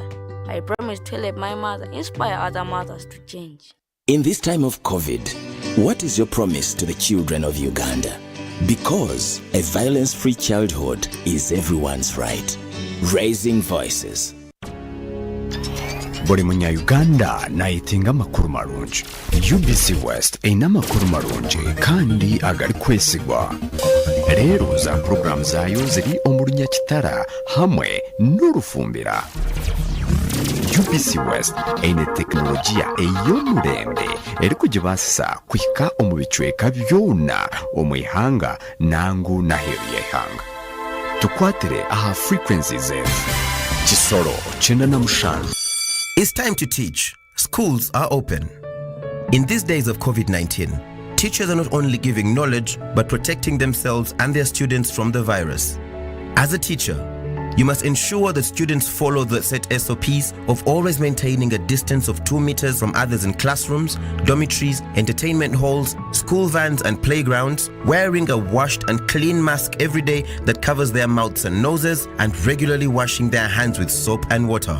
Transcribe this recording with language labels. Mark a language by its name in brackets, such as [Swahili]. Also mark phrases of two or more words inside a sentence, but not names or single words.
[English] I promise to help my mother inspire other mothers to change. In this time of COVID, what is your promise to the children of Uganda? Because a violence-free childhood is everyone's right. Raising Voices. [Tooro] Buli munya-Uganda nayitinga amakuru marungi. UBC West eyina amakuru marungi kandi agali kwesigwa. Leero za program zaayo ziri omulunya kitara hamwe n'olufumbira. UBC West eyina tekinologiya ey'omulembe eri kugibaasisa kuhika omu bicweka byona omw'ihanga nangu n'aheeru y'eihanga. Tukwatire aha frequencies ezo. Kisoro 95. [English] It's time to teach. Schools are open. In these days of COVID-19, teachers are not only giving knowledge, but protecting themselves and their students from the virus. As a teacher, you must ensure that students follow the set SOPs of always maintaining a distance of 2 meters from others in classrooms, dormitories, entertainment halls, school vans and playgrounds, wearing a washed and clean mask every day that covers their mouths and noses, and regularly washing their hands with soap and water.